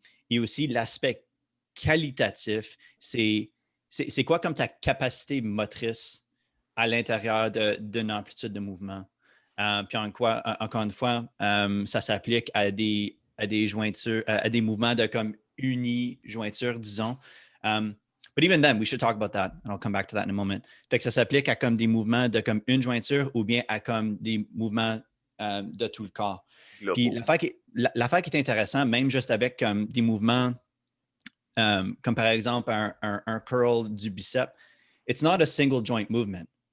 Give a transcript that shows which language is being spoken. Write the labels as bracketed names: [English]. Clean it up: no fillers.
[French] Et aussi l'aspect qualitatif, c'est quoi comme ta capacité motrice à l'intérieur d'une amplitude de mouvement? Puis encore une fois, ça s'applique à des jointures, à des mouvements de comme uni-jointure, disons. [English] But even then, we should talk about that, and I'll come back to that in a moment. [French] Fait que ça s'applique à comme des mouvements de comme une jointure ou bien à comme des mouvements de tout le corps. Puis l'affaire qui est intéressante, même juste avec des mouvements comme par exemple un curl du bicep, [English] it's not a single joint movement.